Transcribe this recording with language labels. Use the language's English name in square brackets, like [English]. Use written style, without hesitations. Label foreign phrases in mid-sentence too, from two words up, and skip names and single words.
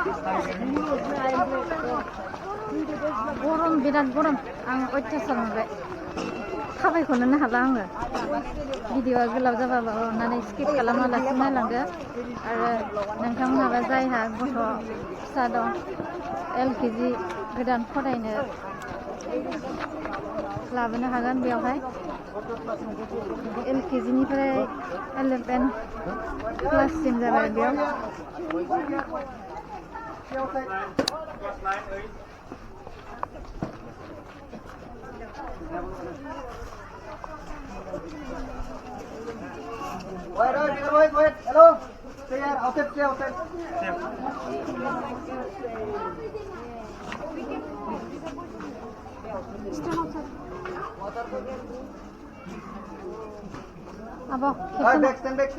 [Bodo] गरम बिराद गरम आं अयथासार मोनबाय थाबायखौनो हाला आङो भिडिअआ गोलाव जाबाबो अन्नानै स्किप खालामालासिनो नायलांदो आरो नोंथांमोनहाबो जायहा गथ' फिसा दं LKG गोदान फरायनो लाबोनो हागोन बेयावहाय LKG निफ्राय 11 क्लाससिम जाबाय बेयाव [English] Wait. Hello. Stay here. Outside. Stay outside. Abo, Stand back.